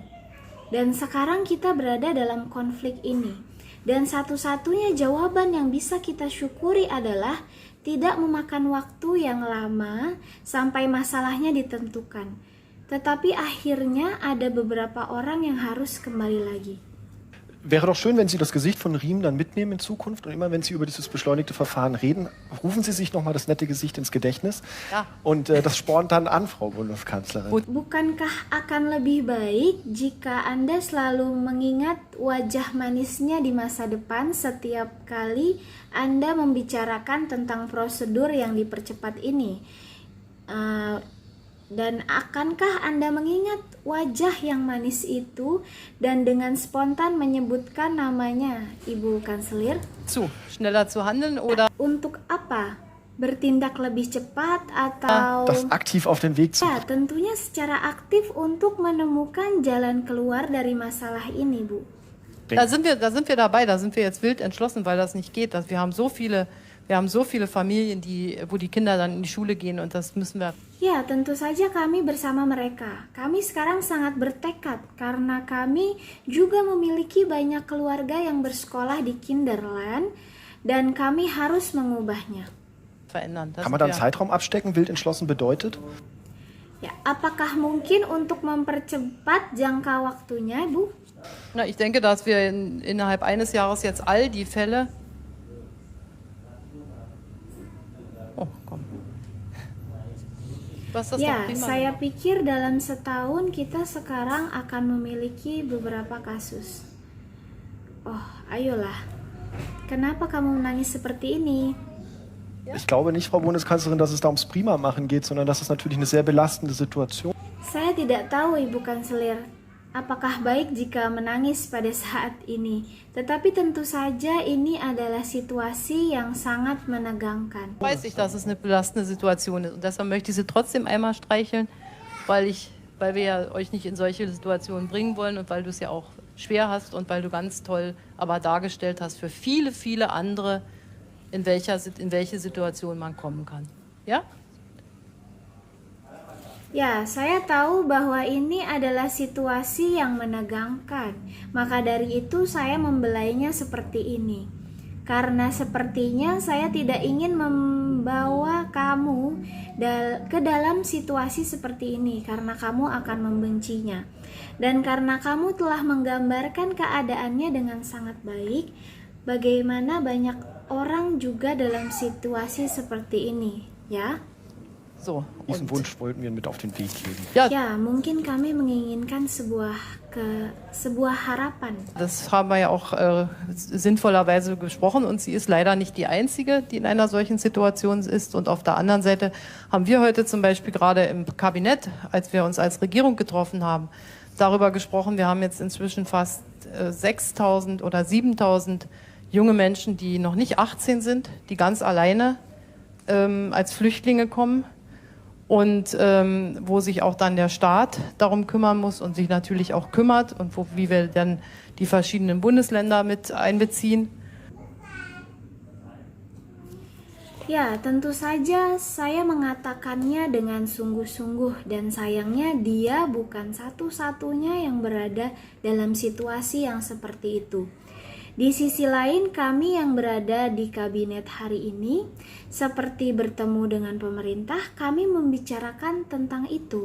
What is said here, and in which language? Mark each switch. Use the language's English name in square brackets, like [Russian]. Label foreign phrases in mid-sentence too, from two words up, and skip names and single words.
[Indonesian] Dan sekarang kita berada dalam konflik ini, dan satu-satunya jawaban yang bisa kita syukuri adalah tidak memakan waktu yang lama sampai masalahnya ditentukan. Tetapi akhirnya ada beberapa orang yang harus kembali lagi. [German] Wäre doch schön, wenn Sie das Gesicht von Riem dann mitnehmen in Zukunft und immer, wenn Sie über dieses beschleunigte Verfahren reden, rufen Sie sich nochmal das nette Gesicht ins Gedächtnis. Ja. Und das spornt dann an, Frau Bundeskanzlerin. [Indonesian] Bukankah akan lebih baik jika Anda selalu mengingat wajah manisnya di masa depan setiap kali Anda membicarakan tentang prosedur yang dipercepat ini? Dan akankah Anda mengingat wajah yang manis itu dan dengan spontan menyebutkan namanya, Ibu Kanselir? [German] Schneller zu handeln oder? [Indonesian] Untuk apa? Bertindak lebih cepat atau... [German] Das aktiv auf den Weg zu [Indonesian] Ya, tentunya secara aktif untuk menemukan jalan keluar dari masalah ini, Bu. [German] Da sind wir dabei, da sind wir jetzt wild entschlossen, weil das nicht geht. Wir haben so viele Familien, wo die Kinder dann in die Schule gehen und das müssen wir. [Indonesian] Ya, tentu saja kami bersama mereka. Kami sekarang sangat bertekad karena kami juga memiliki banyak keluarga yang bersekolah di Kinderland dan kami harus mengubahnya. [German] Verändern. Kann man da einen Zeitraum abstecken, wild entschlossen bedeutet? [Indonesian] Ya, apakah mungkin untuk mempercepat jangka waktunya, Bu? [German] Na, ich denke, dass wir innerhalb eines Jahres jetzt all die Fälle. Oh, komm. [Indonesian] Ya, saya pikir dalam setahun kita sekarang akan memiliki beberapa kasus. Oh, ayolah. Kenapa kamu menangis seperti ini? [German] Ich glaube nicht, Frau Bundeskanzlerin, dass es da ums Prima-Machen geht, sondern das ist natürlich eine sehr belastende Situation. [Indonesian] Saya tidak tahu, Ibu Kanselir, apakah baik jika menangis pada saat ini. Tetapi tentu saja ini adalah situasi yang sangat menegangkan. [German] Weiß ich, dass es eine belastende Situation ist und deshalb möchte ich Sie trotzdem einmal streicheln, weil wir ja euch nicht in solche Situationen bringen wollen und weil du es ja auch schwer hast und weil du ganz toll aber dargestellt hast für viele, viele andere, in welche Situation man kommen kann. Ja? [Indonesian] Ya, saya tahu bahwa ini adalah situasi yang menegangkan. Maka dari itu saya membelainya seperti ini. Karena sepertinya saya tidak ingin membawa kamu ke dalam situasi seperti ini karena kamu akan membencinya. Dan karena kamu telah menggambarkan keadaannya dengan sangat baik, bagaimana banyak orang juga dalam situasi seperti ini, ya? [German] So, Diesen Wunsch wollten wir mit auf den Weg geben. [Indonesian] Ya, mungkin kami menginginkan sebuah harapan. [German] Das haben wir ja auch sinnvollerweise gesprochen und sie ist leider nicht die Einzige, die in einer solchen Situation ist. Und auf der anderen Seite haben wir heute zum Beispiel gerade im Kabinett, als wir uns als Regierung getroffen haben, darüber gesprochen, wir haben jetzt inzwischen fast 6.000 oder 7.000 junge Menschen, die noch nicht 18 sind, die ganz alleine als Flüchtlinge kommen. Und wo sich auch dann der Staat darum kümmern muss und sich natürlich auch kümmert und wie wir dann die verschiedenen Bundesländer mit einbeziehen. [Indonesian] Ya, tentu saja saya mengatakannya dengan sungguh-sungguh dan sayangnya dia bukan satu-satunya yang berada dalam situasi yang seperti itu. Di sisi lain, kami yang berada di kabinet hari ini, seperti bertemu dengan pemerintah, kami membicarakan tentang itu.